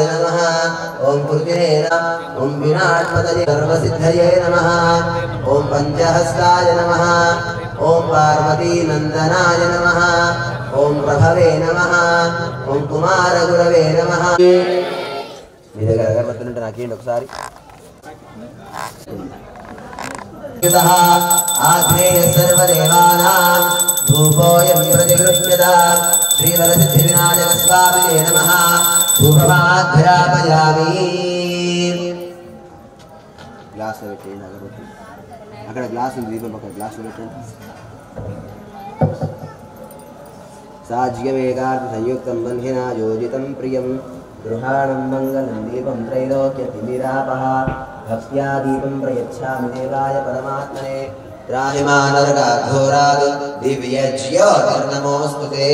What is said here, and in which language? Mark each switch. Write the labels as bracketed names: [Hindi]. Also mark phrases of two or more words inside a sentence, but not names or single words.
[Sanskrit] नमः ओम पृथिवे नमः ओम विनाशपतये सर्वसिद्धये नमः ओम पंचहस्ताय नमः ओम पार्वती नंदनाय नमः ओम प्रभवे नमः ओम कुमारगुरवे नमः [Telugu] మీ దగ్గర అగరబత్తులు ఉంటే నాకేంటి ఒకసారి [Sanskrit] आग्नेय सर्वदेवानां धूपोऽयं प्रतिगृह्यता श्रीवरसिद्धिविनायकस्वामिने नमः धूपमाघ्रापयामि [Hindi] ग्लास में [Telugu] అక్కడ గ్లాస్ ఉంది, దీపం పక్కన గ్లాస్ పెట్టండి. [Sanskrit] साज्यमेकार्थ संयुक्तं बंधिना योजितं प्रियं गृहाणं मंगलं दीपं त्रैलोक्यतिमिरापः भक्त्या दीपं प्रयच्छामि देवाय परमात्मने त्राहिमानरकाघोराद् दिव्य ज्योतिर्नमोस्तुते.